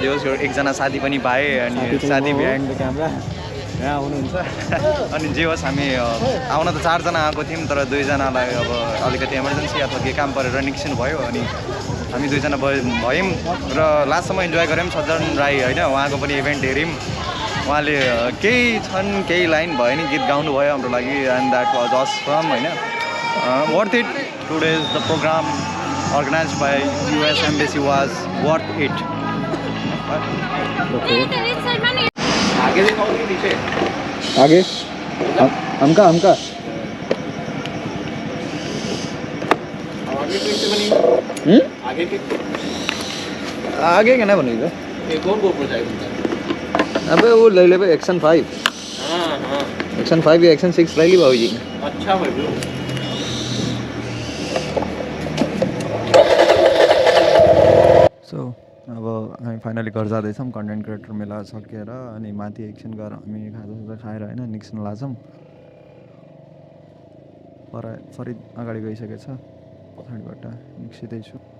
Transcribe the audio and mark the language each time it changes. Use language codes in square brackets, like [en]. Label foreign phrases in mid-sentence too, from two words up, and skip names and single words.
[ne] जे होस् एकजना साथी पनि पाएँ अनि साथी [en] behind the camera [ne] यहाँ हुनुहुन्छ अनि जे होस् हामी आउन त 4 जना आएको थियौँ तर 2 जनालाई अब अलिकति इमर्जेन्सी अथवा के काम परेर निस्किनु भयो अनि हामी 2 जना भयौँ र लास्टसम्म इन्जोय गऱ्यौँ सज्जन राई होइन उहाँको पनि इभेन्ट हेऱ्यौँ उहाँले केही लाइन भयो नि गीत गाउनु भयो हाम्रो लागि [en] and that was awesome [ne] होइन [en] worth it today's the program organized by US Embassy was worth it. [hi] Okay. आगे हमका आगे क्या बनेगा कौन जाएगा अबे वो ले ले एक्शन 5 एक्शन 5 या एक्शन 6 ले ली भाई अच्छा भाई [ne] सो अब हामी फाइनली घर जाँदैछौँ [en] content creator [ne] मेला सकेर अनि माथि एकछिन गएर हामी खाजासाजा खाएर होइन निक्सन लाग्छौँ फरिद अगाडि गइसकेछ पछाडिबाट निक्सिँदैछु